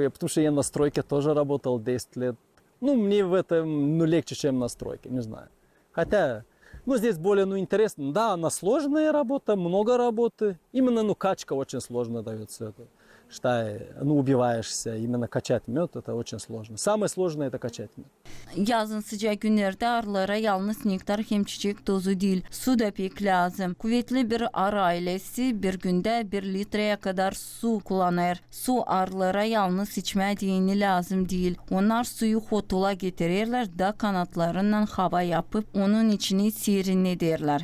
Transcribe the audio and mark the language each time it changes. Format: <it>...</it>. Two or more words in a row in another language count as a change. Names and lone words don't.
<ru>Потому что я на стройке тоже работал 10 лет. Ну, мне в этом, ну, легче, чем на стройке, не знаю. Хотя, ну, здесь более, ну, интересно. Да, она сложная работа, много работы. Именно, ну, качка очень сложно дается. Считай, ну, убиваешься. Именно качать мед, это очень сложно. Самое сложное это kачать mед.</ru> <gag>Yazın sıcak günlerde arılara yalnız nektar hem çiçek tozu değil, su da pek lazım. Kuvvetli bir arı ailesi bir günde 1 litreye kadar su kullanır. Su arılara yalnız içmediğini lazım değil. Onlar suyu hotula getirirler da kanatlarından hava yapıp onun içini serinletirler.</gag>